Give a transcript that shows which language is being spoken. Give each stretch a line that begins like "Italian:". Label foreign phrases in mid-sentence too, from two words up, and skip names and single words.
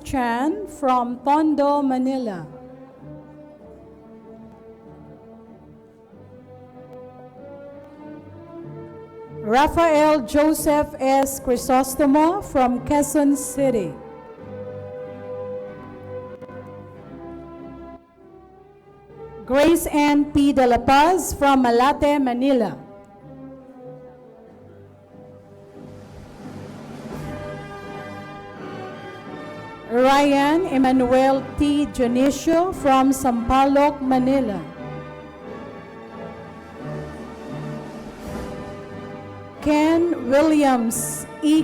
English: Chan from Tondo, Manila. Rafael Joseph S. Crisostomo from Quezon City. Grace Ann P. De La Paz from Malate, Manila. Ryan Emmanuel T. Jonicio from Sampaloc, Manila. Ken Williams E.